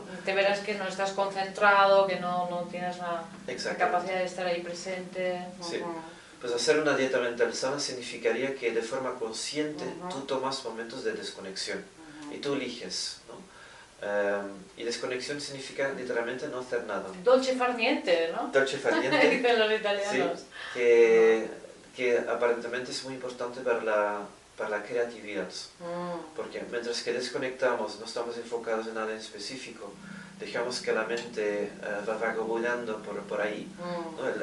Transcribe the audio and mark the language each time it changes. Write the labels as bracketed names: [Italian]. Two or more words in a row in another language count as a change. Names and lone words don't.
[Spanish] Te verás que no estás concentrado, que no tienes la capacidad de estar ahí presente. Sí. Pues hacer una dieta mental sana significaría que de forma consciente tú tomas momentos de desconexión y tú eliges, ¿no? Y desconexión significa literalmente no hacer nada. [Italian] Dolce far niente, ¿no? Dolce far niente. [Spanish] Dicen los italianos. Sí, que aparentemente es muy importante para la creatividad. Porque mientras que desconectamos, no estamos enfocados en nada en específico, dejamos que la mente va vagabundando por ahí, ¿no?